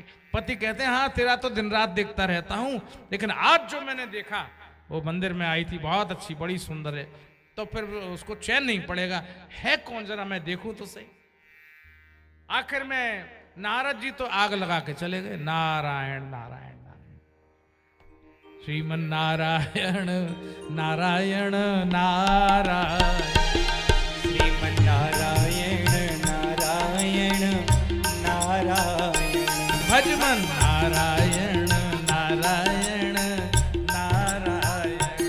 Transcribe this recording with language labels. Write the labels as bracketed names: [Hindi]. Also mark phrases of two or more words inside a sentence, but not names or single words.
[Hindi] पति कहते हैं हाँ तेरा तो दिन रात देखता रहता हूं, लेकिन आज जो मैंने देखा वो मंदिर में आई थी, बहुत अच्छी बड़ी सुंदर है। तो फिर उसको चैन नहीं पड़ेगा, है कौन जरा मैं देखूं तो सही। आखिर में नारद जी तो आग लगा के चले गए। नारायण नारायण नारायण श्रीमन नारायण नारायण नारायण श्रीमन नारायण नारायण नारायण भजमन नारायण नारायण नारायण